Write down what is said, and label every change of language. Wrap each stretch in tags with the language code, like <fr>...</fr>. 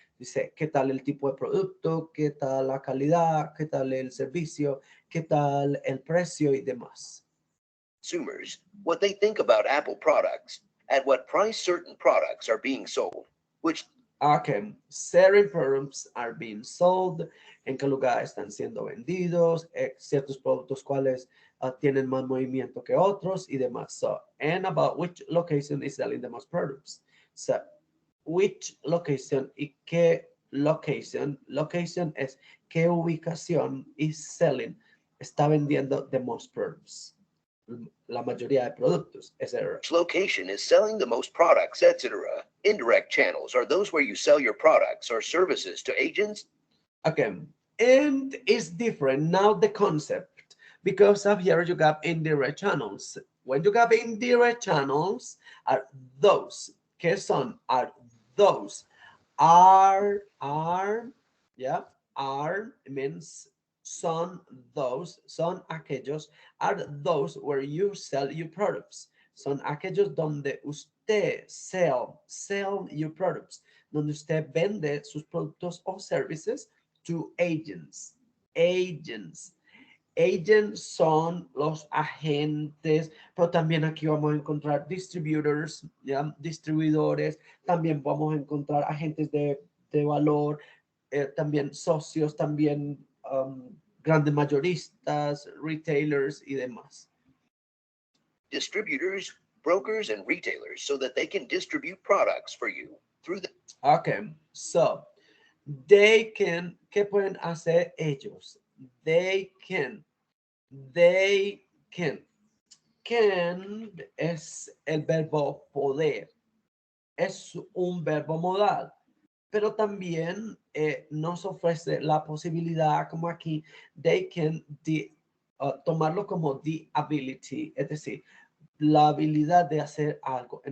<es>Dice, ¿qué tal el tipo de producto? ¿Qué tal la calidad? ¿Qué tal el servicio? ¿Qué tal el precio y demás?</es> <en>Consumers, what they think about Apple products, at what price certain products are being sold, which Okay, certain products are being sold,</en> <es>en qué lugar están siendo vendidos, ciertos productos cuales tienen más movimiento que otros y demás.</es> <en>So, and about which location is selling the most products. So, which location y qué location.</en> <es>Location es qué ubicación</es> <en>is selling.</en> <es>Está vendiendo</es> <en>the most products.</en> <es>La mayoría de productos, etc.</es> <en>which location is selling the most products, etc. Indirect channels are those where you sell your products or services to agents. Okay, and it's different now the concept because up here you got indirect channels. When you got indirect channels, are those.</en> <es>¿Qué son?</es> <en>Are those. Are, yeah, are means son those,</en> <es>son aquellos,</es> <en>are those where you sell your products. Son aquellos donde usted sell your products, donde usted vende sus productos o services to agents. Agents.</en> <es>Agents son los agentes, pero también aquí vamos a encontrar distributors, ¿ya? Distribuidores, también vamos a encontrar agentes de valor, también socios, también grandes mayoristas, retailers y demás.</es> <en>Distributors brokers and retailers so that they can distribute products for you through the Okay, so they can,</en> <es>¿qué pueden hacer ellos?</es> <en>They can, they can.</en> <es>Can es el verbo poder, es un verbo modal, pero también nos ofrece la posibilidad, como aquí, they can tomarlo como</es> <en>the ability,</en> <es>es decir, la habilidad de hacer algo.</es>